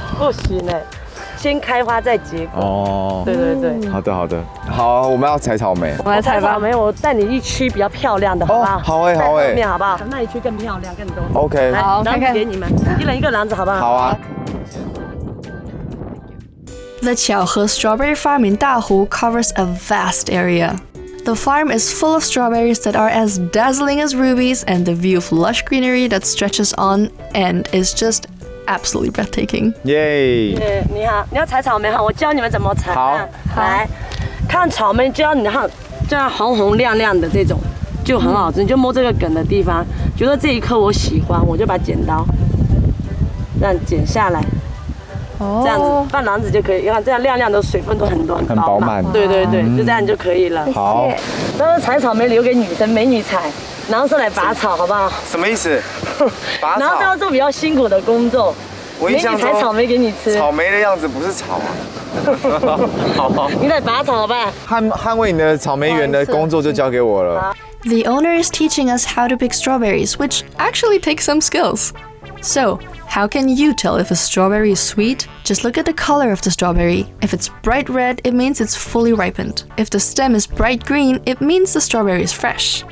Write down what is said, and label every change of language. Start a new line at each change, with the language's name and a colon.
Chinese: 不行哎，先开花再结果。哦，对对对。好的好的，好，我们要采草莓。我们来采吧。草莓，我带你一区比较漂亮的，好不好？好哎好哎，在后面好不好？那一区更漂亮，更多。 OK。好，看看给你们，一人一个篮子，好不好？好啊。
English: The Qiaohe strawberry farm in Dahu covers a vast area. The farm is full of strawberries that are as dazzling as rubies, and the view of lush greenery that stretches on and is just absolutely breathtaking.
Chinese: 耶！你好，你要采草莓哈，我教你们怎么采。好，来看草莓，教你看，这样红红亮亮的这种就很好吃，你就摸这个梗的地方，觉得这一颗我喜欢，我就把剪刀这样剪下来。这样子放篮子就可以，你看这样亮亮的，水分都很多，很饱满。对对对，就这样就可以了。好，然后采草莓留给女生，美女采，然后是来拔草，好不好？什么意思？拔草。然后是要做比较辛苦的工作。我印象中采草莓给你吃。草莓的样子不是草啊。好。你来拔草好吧？捍卫你的草莓园的工作就交给我了。
English: The owner is teaching us how to pick strawberries, which actually takes some skills. So, how can you tell if a strawberry is sweet? Just look at the color of the strawberry. If it's bright red, it means it's fully ripened. If the stem is bright green, it means the strawberry is fresh.